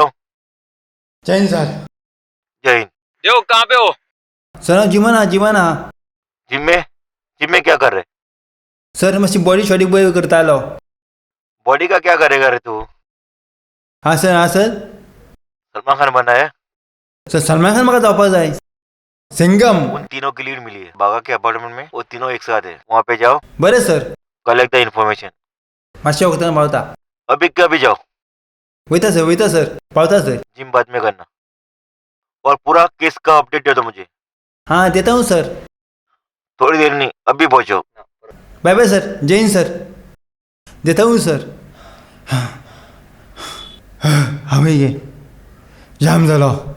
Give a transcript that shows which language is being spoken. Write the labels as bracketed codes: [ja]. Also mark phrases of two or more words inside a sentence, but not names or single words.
[hi] जैन सर। जय हिंद। देव कहाँ पे हो? [kok] सर जिमाना जिमाना [hi] जिम में क्या कर रहे? [kok] सर मातशी बॉडी शॉडी बरी करतालो। [hi] बॉडी का क्या करेगा रे तू? हाँ सर, हाँ सर। सलमान खान बना है? [kok] सर सलमान खान म्हाका जावपाक जाय। सिंगम। [hi] उन तीनों की लीड मिली है बागा के अपार्टमेंट में, वो तीनों एक साथ है। वहाँ पे जाओ, [kok] बरें सर। [en] collect the information. [kok] मातशें वक्तान पावता। [hi] अभी के अभी जाओ। [kok] वयता सर, पावता सर। [hi] जिम बाद में करना, और पूरा केस का अपडेट दे दो मुझे। हाँ देता हूँ सर। थोड़ी देर नहीं, अभी पहुंचो। बाय बाय सर, जय हिंद सर। देता हूँ सर। [kok] हमें ये जाम जालो।